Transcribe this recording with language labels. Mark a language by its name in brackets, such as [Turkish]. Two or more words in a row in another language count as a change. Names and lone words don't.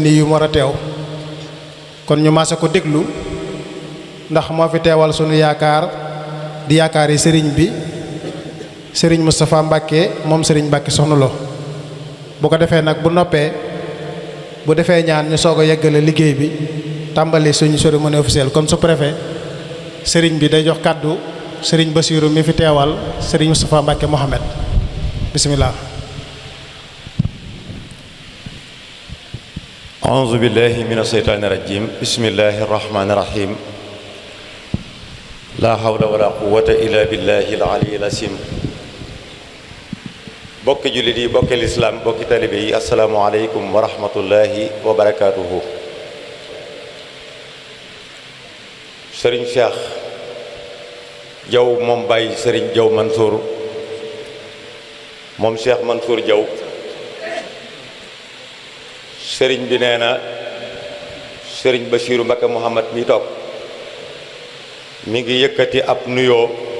[Wolof] nii yu mu war a teew kon ñu maase ko déglu ndax moo fi teewal sunu yaakaar di yaakaar yi sëriñ bi sëriñ Moustapha Mbàkke moom sëriñ Mbàkke Soxna Lo bu ko defee nag bu noppee bu defee ñaan ñu soog a yeggale liggéey bi tàmbali suñu [French] cérémonie officielle [Wolof] kon su préfet sëriñ bi day jox kàddu sëriñ Basiiru mi fi teewal sëriñ Moustapha Mbàkke Mohamed bismillah. [Arabic] أعوذ بالله من الشيطان الرجيم بسم الله الرحمن الرحيم لا حول ولا قوة إلا بالله العلي العظيم [Wolof] bokki jullit yi bokki lislaam bokki talibe yi [Arabic] السلام عليكم ورحمة الله وبركاته. [Wolof] Sëriñ Cheikh Jaw moom Baye Sëriñ Jaw Mansour moom Cheikh Mansour Jaw sëriñ bi nee na sëriñ Basiiru Mbakke Muhammad mi toog mi ngi yëkkati ab nuyoo